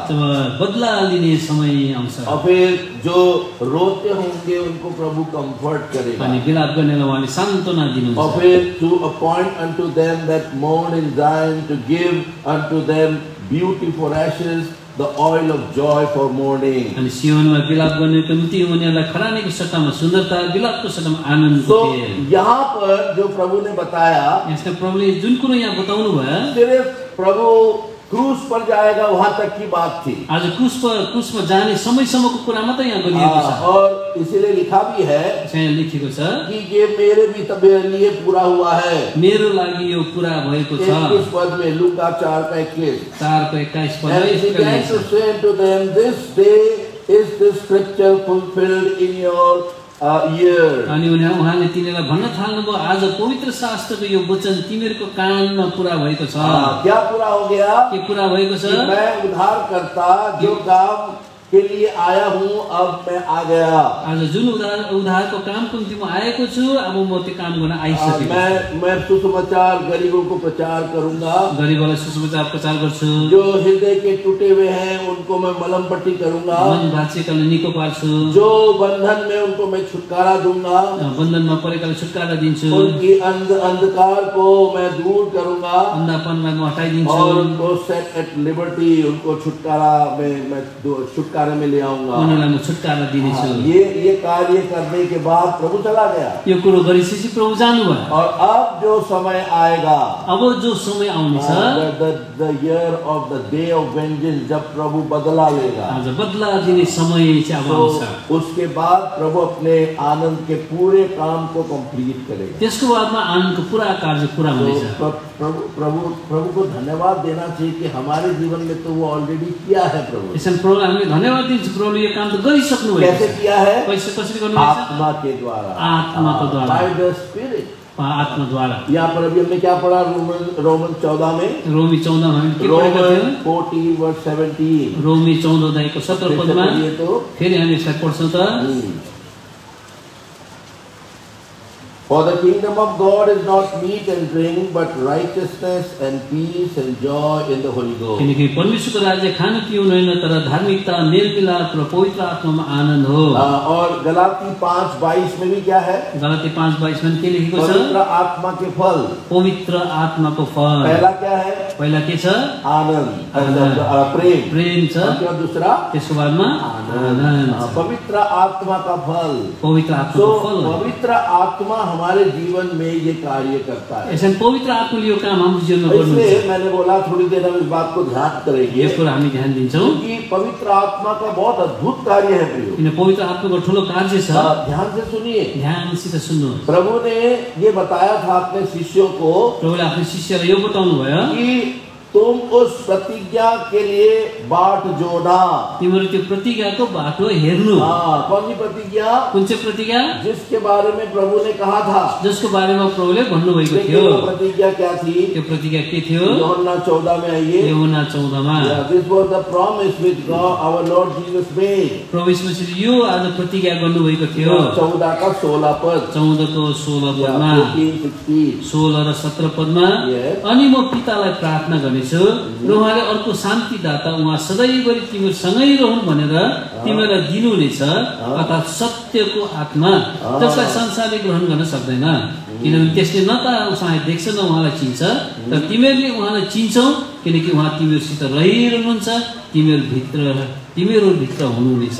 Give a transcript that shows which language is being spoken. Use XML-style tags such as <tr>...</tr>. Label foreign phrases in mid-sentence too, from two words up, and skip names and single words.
<ne>जब बदला लिने समय आउँछ,</ne> <hi>और फिर जो रोते होंगे उनको प्रभु कंफर्ट करेगा।</hi> <ne>अनि विलाप गर्नेलाई उहाँले सान्त्वना दिनुहुन्छ।</ne> <hi>और फिर</hi> <en>to appoint unto them that mourn in Zion, to give unto them beauty for ashes, the oil of joy for mourning.</en> <ne>अनि सियोनमा विलाप गर्नेको निम्ति उनीहरूलाई खरानीको सट्टामा सुन्दरता, विलापको सट्टामा आनन्दको तेल।</ne> <hi>यहाँ पर जो प्रभु ने बताया,</hi> <ne>यसका प्रभुले जुन कुरो यहाँ बताउनु भयो,</ne> <hi>सिर्फ प्रभु क्रूस पर जाएगा वहां तक की बात थी।</hi> <ne>आज क्रूसमा जाने समयसम्मको कुरा मात्रै यहाँ गरिएको छ।</ne> <hi>और इसीलिए लिखा भी है,</hi> <ne>यहाँ लेखेको छ</ne> <hi>कि ये मेरे भी लिए पूरा हुआ है।</hi> <ne>मेरो लागि यो पूरा भएको छ।</ne> <hi>21 पद में, लूका 4:21।</hi> <ne>4:21 पद</ne> <en>And he began to say to them, this day is this scripture fulfilled in your ear.</en> <ne>अनि उहाँले तिनीहरूलाई भन्न थाल्नुभयो आज पवित्र शास्त्रको यो वचन तिमीहरूको कानमा पूरा भएको छ।</ne> <hi>क्या पूरा हो गया?</hi> <ne>के पूरा भएको छ?</ne> <hi>मैं उद्धार करता जो काम के लिए आया हूँ, अब मैं आ गया।</hi> <ne>आज जुन उद्धारको कामको निम्ति म आएको छु, अब म त्यो काम गर्न आइसकेको छु।</ne> <hi>मैं सुसमाचार गरीबों को प्रचार करूंगा।</hi> <ne>गरीबलाई सुसमाचार प्रचार गर्छु।</ne> <hi>जो हृदय के टूटे हुए हैं उनको मैं मलम पट्टी करूंगा।</hi> <ne>मन भाँचिएकालाई निको पार्छु।</ne> <hi>जो बंधन में उनको मैं छुटकारा दूंगा।</hi> <ne>बन्धनमा परेकालाई छुटकारा दिन्छु।</ne> <hi>उनकी अंधकार को मैं दूर करूंगा।</hi> <ne>अन्धापनलाई म हटाइदिन्छु।</ne> <hi>और उनको</hi> <en>set at liberty,</en> <hi>उनको छुटकारा में मैं छुटकारा में ले आऊंगा।</hi> <ne>उनीहरूलाई म छुटकारा दिनेछु।</ne> <hi>ये कार्य करने के बाद प्रभु चला गया।</hi> <ne>यो कुरो गरिसकेपछि प्रभु जानुभयो।</ne> <hi>और अब जो समय आएगा,</hi> <ne>अब जो समय आउनेछ,</ne> <en>the year of the day of vengeance,</en> <hi>जब प्रभु बदला लेगा,</hi> <ne>आज बदला दिने समय चाहिँ अब आउँछ।</ne> <hi>उसके बाद प्रभु अपने आनंद के पूरे काम को कंप्लीट करेगा।</hi> <ne>त्यसको बादमा आनन्दको पूरा कार्य पूरा हुनेछ।</ne> <hi>प्रभु को धन्यवाद देना चाहिए कि हमारे जीवन में तो वो ऑलरेडी किया है। प्रभु</hi> <ne>प्रभुलाई हामीले धन्यवाद दिन्छौँ। प्रभुले यो काम त गरिसक्नु भएको छ।</ne> <hi>कैसे किया है?</hi> <ne>कसरी गर्नु भएको छ?</ne> <hi>आत्मा के द्वारा।</hi> <ne>आत्माको द्वारा,</ne> <en>by the Spirit,</en> <ne>आत्मा द्वारा।</ne> <hi>यहाँ पर अभी हमने क्या पढ़ा? रोमन 14 में,</hi> <ne>रोमी 14 में के पढेका थियौं? 14:17। रोमी 14 अध्यायको 17 पदमा फेरि हामी यसलाई पढ्छौँ त।</ne> <en>For the kingdom of God is not meat and drink, but righteousness and peace and joy in the Holy Ghost.</en> <ne>किनकि परमेश्वरको राज्य खान पिउन होइन तर धार्मिकता मेलमिलाप र पवित्र आत्मामा आनन्द हो।</ne> <hi>और गलाती 5:22 में भी क्या है?</hi> <ne>गलाती 5:22 में के लेखेको छ?</ne> <hi>पवित्र आत्मा के फल।</hi> <ne>पवित्र आत्माको फल।</ne> <hi>पहला क्या है?</hi> <ne>पहिला के छ?</ne> <hi>आनंद, प्रेम।</hi> <ne>प्रेम छ।</ne> <hi>और दूसरा</hi> <ne>त्यसको बादमा आनन्द।</ne> <hi>पवित्र आत्मा का फल।</hi> <ne>पवित्र आत्माको फल।</ne> <hi>पवित्र आत्मा हमारे जीवन में ये कार्य करता है।</hi> <ne>ऐसे पवित्र आत्माले यो काम हाम्रो जीवनमा गर्नुहुन्छ।</ne> <hi>इसलिए मैंने बोला थोड़ी देर हम इस बात को ध्यान करेंगे।</hi> <ne>यसको हामी ध्यान दिन्छौं</ne> <hi>कि पवित्र आत्मा का बहुत अद्भुत कार्य है प्रियो।</hi> <ne>किन पवित्र आत्माको ठूलो कार्य छ।</ne> <hi>ध्यान से सुनिए।</hi> <ne>ध्यानसित सुन्नुहोस्।</ne> <hi>प्रभु ने ये बताया था अपने शिष्यों को,</hi> <ne>प्रभुले आफ्नो शिष्यलाई यो बताउनु भयो</ne> <hi>कि तुम उस प्रतिज्ञा के लिए बाट जोड़ना।</hi> <ne>तिम्रो त्यो प्रतिज्ञाको बाटो हेर्नु।</ne> <hi>कौन सी प्रतिज्ञा?</hi> <ne>कुन चाहिँ प्रतिज्ञा?</ne> <hi>जिसके बारे में प्रभु ने कहा था,</hi> <ne>जसको बारेमा प्रभुले भन्नुभएको थियो।</ne> <hi>प्रतिज्ञा क्या थी?</hi> <ne>त्यो प्रतिज्ञा के थियो?</ne> <hi>यूहन्ना 14 में आइए।</hi> <ne>यूहन्ना 14 मा</ne> <en>This was the promise which God, our Lord Jesus made.</en> <ne>प्रभु यीशु मसीहले यो आज प्रतिज्ञा गर्नुभएको थियो।</ne> <hi>14 का 16 पद।</hi> <ne>14 को 16 पदमा 16 र 17 पदमा अनि म पितालाई प्रार्थना गर्नेछु र उहाँले अर्को शान्तिदाता उहाँ सधैँभरि तिमीसँगै रहून् भनेर तिमीलाई दिनुहुनेछ, अर्थात् सत्यको आत्मा जसलाई संसारले ग्रहण गर्न सक्दैन, किनभने त्यसले न त उहाँलाई देख्छ न उहाँलाई चिन्छ, तर तिमीहरूले उहाँलाई चिन्छौ किनकि उहाँ तिमीहरूसित रहिरहनुहुन्छ, तिमीहरू भित्र हुनुहुनेछ।</ne>